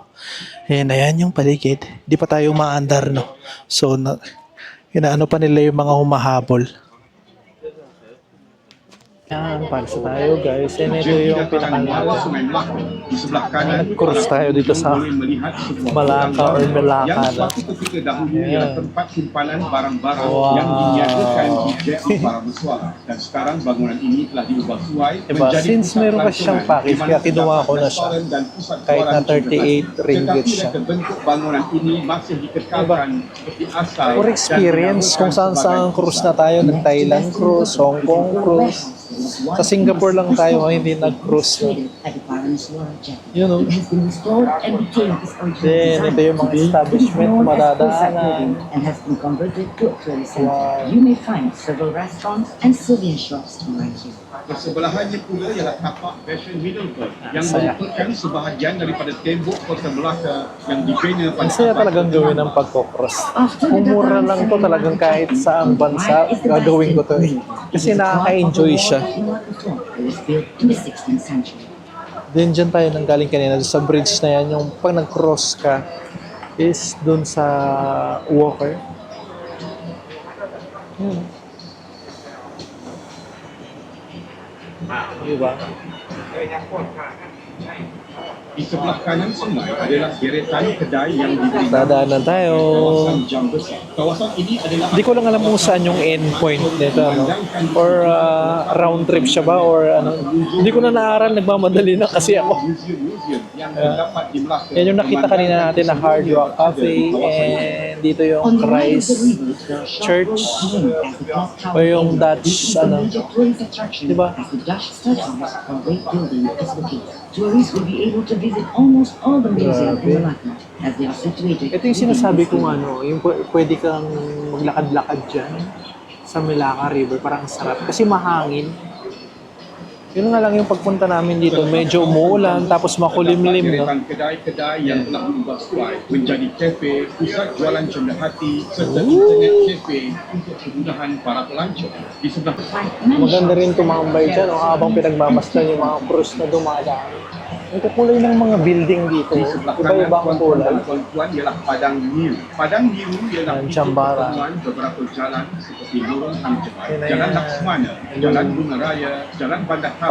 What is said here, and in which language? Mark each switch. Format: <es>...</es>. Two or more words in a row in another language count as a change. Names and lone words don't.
<tl>Ayan yung paligid. Di pa tayo maandar, no? So inaano pa nila yung mga humahabol. Yan, palsa tayo guys. Ito yung pinakalas.</tl> <ms>Di sebelah kanan,</ms> <tl>Nag-cruise tayo dito sa Malacca or Melaka.</tl> <ms>Suatu ketika dahulu ialah tempat simpanan barang-barang Wow. yang diniagakan di JL para bersuara. Dan sekarang bangunan ini telah diubah suai</ms> <tl>Diba? Since meron kasi siyang package, kaya kinuha ko na siya. Kahit na 38 ringgit siya.</tl> <ms>Bentuk bangunan ini masih dikekalkan seperti asal.</ms> <en>For experience,</en> <tl>kung saan cruise na tayo, nag-Thailand cruise, Hong Kong cruise. Sa Singapore lang tayo, hindi nag-cruise. No? Yun o. Then, ito yung mga establishment, madadaanan. Wow.</tl> <en>You may find several restaurants and souvenir shops right here.</en> <ms>Bersebelahannya pula ialah tapak Fashion Middleburg yang</ms> <tl>Saya.</tl> <ms>merupakan sebahagian daripada tembok Kota Melaka yang dibina pada</ms> <tl>Ang saya</tl> <ms>abad</ms> <tl>talagang gawin ng pagkocross. Kung mura lang to talagang kahit saang bansa, gagawin ko to eh. Kasi nakaka-enjoy siya.</tl> <en>Malacca Fort was built in the 16th century.</en> <tl>Then dyan tayo nanggaling kanina, sa bridge na yan, yung pag nag-cross ka, is dun sa Walker. Diba?</tl> <ms>Di sebelah kanan sungai adalah deretan kedai yang diberi</ms> <tl>Dadaanan tayo.</tl> <ms>kawasan Jam Besar. Kawasan ini adalah</ms> <tl>Hindi ko lang alam kung saan yung end point nito, ano? Or round trip siya ba? Or ano? Hindi ko na naaral, nagmamadali na kasi ako.</tl> <ms>museum-museum yang terdapat di Melaka.</ms> <tl>Yan yung nakita kanina natin na Hard Rock Cafe, and dito yung</tl> <en>On the right of Christ the river, there are Church. known as the clock</en> <tl>O</tl> <en>tower.</en> <tl>yung Dutch,</tl> <en>This is a</en> <tl>ano?</tl> <en>major tourist attraction</en> <tl>Diba?</tl> <en>as the Dutch Stud House, a great building, is located. Tourists will be able to visit almost all the museums in Malacca as they are situated.</en> <tl>Ito yung sinasabi kong ano, yung pwede kang maglakad-lakad dyan sa Melaka River, parang sarap. Kasi mahangin. Yun nga lang yung pagpunta namin dito, medyo umuulan, tapos makulimlim, no?</tl> <ms>Deretan kedai-kedai yang telah berubah suai menjadi kafe, pusat jualan cenderamata serta internet kafe untuk kemudahan para pelancong. Di sebelah</ms> <tl>Maganda rin tumambay dyan, o habang pinagmamasdan yung mga cruise na dumadaan. Ang kulay ng mga building dito,</tl> <ms>di sebelah kanan</ms> <tl>iba-ibang</tl> <ms>tuan-tuan</ms> <tl>kulay.</tl> <ms>dan puan-puan ialah Padang New. Padang New ialah Dan titik Jambara. pertemuan beberapa jalan seperti Lorong Hang Jebat, Ini Jalan ya. Laksmana, Jalan Bunga Raya, Jalan Bandar Haba</ms>